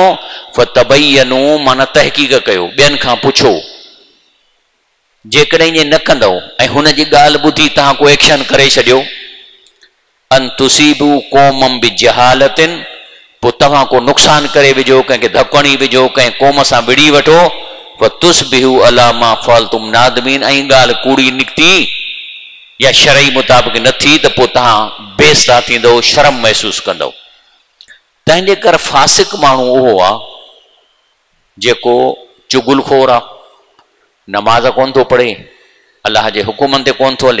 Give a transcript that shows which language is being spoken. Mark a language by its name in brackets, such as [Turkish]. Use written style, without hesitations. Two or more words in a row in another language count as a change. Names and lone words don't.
[Sindhi] फतबयनू माना तहक़ीक़ कयो, ॿियनि खां पुछो। जेकॾहिं ईअं न कंदव ऐं हुनजी ॻाल्हि ॿुधी तव्हां को एक्शन करे छॾियो, [Arabic] أن تصيبوا قوما بجهالة, [Sindhi] पोइ तव्हां को नुक़सान करे विझो, कंहिंखे धकणी विझो, कंहिं क़ौम सां विड़ी वठो, [Arabic] فتصبحوا على ما فعلتم نادمين, [Sindhi] ऐं ॻाल्हि कूड़ी निकिती या शरई मुताबिक़ न थी, त पोइ तव्हां बेइज़्ज़त थींदो, शर्म महसूस कंदो। तंहिंजे करे फासिक माण्हू उहो आहे जेको चुगलखोर आहे, नमाज़ कोन थो पढ़े, अलाह जे हुकुमनि ते कोन थो हले।